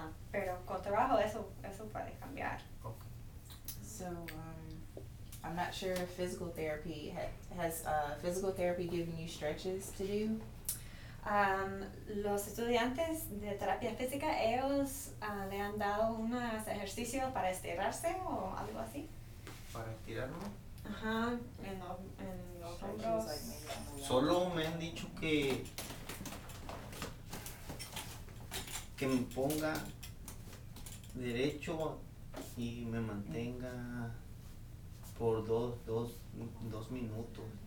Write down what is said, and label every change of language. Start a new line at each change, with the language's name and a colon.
Spanish: Pero con trabajo eso puede cambiar.
English: Okay. So, I'm not sure if physical therapy has physical therapy given you stretches to do.
Spanish: Los estudiantes de terapia física, ellos le han dado unos ejercicios para estirarse o algo así. Para estirarme. Ajá, en los
English: Stretches,
Spanish: hombros.
English: like maybe on the
Spanish: Solo me han dicho que me ponga derecho y me mantenga por dos minutos.